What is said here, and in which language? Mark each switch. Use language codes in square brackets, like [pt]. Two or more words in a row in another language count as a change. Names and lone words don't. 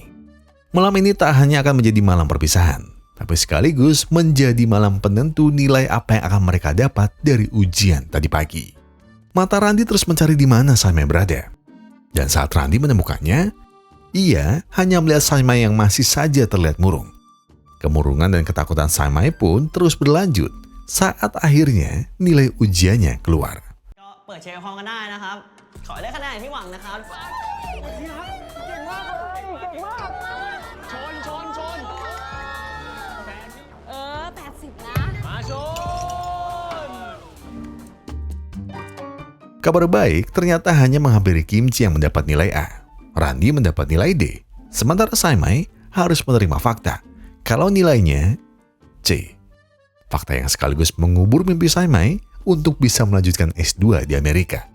[id] Malam ini tak hanya akan menjadi malam perpisahan, tapi sekaligus menjadi malam penentu nilai apa yang akan mereka dapat dari ujian tadi pagi. Mata Randy terus mencari di mana Saimai berada. Dan saat Randy menemukannya, ia hanya melihat Saimai yang masih saja terlihat murung. Kemurungan dan ketakutan Saimai pun terus berlanjut saat akhirnya nilai ujiannya keluar. [th] เปิดเช็คห้องกันได้นะครับ ขอได้คะแนนที่หวังนะครับ เก่งมากเลยเก่งมากชน 80 นะ มาชน [id] Kabar baik ternyata hanya menghampiri Kimchi yang mendapat nilai A. Randy mendapat nilai D. Sementara Saimai harus menerima fakta kalau nilainya C. Fakta yang sekaligus mengubur mimpi Saimai untuk bisa melanjutkan S2 di Amerika.